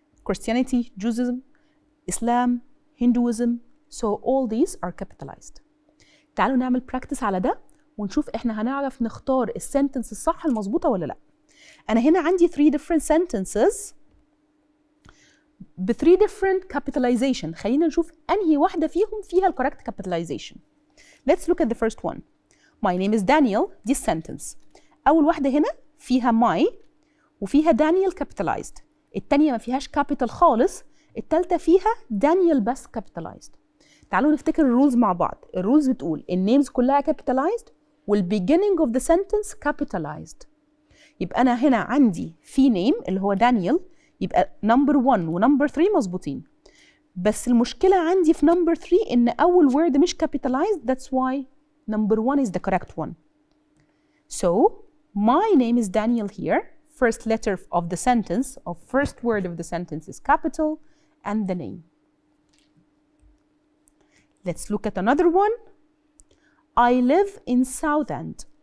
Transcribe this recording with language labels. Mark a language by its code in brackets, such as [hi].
[en] Christianity, Judaism, Islam, Hinduism, so all these are capitalized. [ar] تعالوا نعمل [en] practice [ar] على ده ونشوف احنا هنعرف نختار السنتنس الصح المظبوطة ولا لا. أنا هنا عندي [en] 3 different sentences [ar] ب [en] 3 different capitalization. [ar] خلينا نشوف أنهي واحدة فيهم فيها ال [en] correct capitalization. Let's look at the first one. My name is Daniel. [ar] دي [en] sentence. [ar] أول واحدة هنا فيها my وفيها Daniel [en] capitalized. [ar] التانية ما فيهاش [en] capital [ar] خالص. التالتة فيها Daniel بس capitalized. تعالوا نفتكر الرولز مع بعض. الرولز بتقول النيمز كلها [en] capitalized [ar] وال [en] beginning of the sentence capitalized. [ar] يبقى أنا هنا عندي في name اللي هو Daniel يبقى [en] number 1 [ar] و [en] number 3 [ar] مظبوطين. بس المشكلة عندي في [en] number 3 [ar] إن أول [en] word [ar] مش [en] capitalized. That's why number 1 is the correct one. So my name is Daniel here. First letter of the sentence, or first word of the sentence is capital and the name. Let's look at another one. I live in Southend.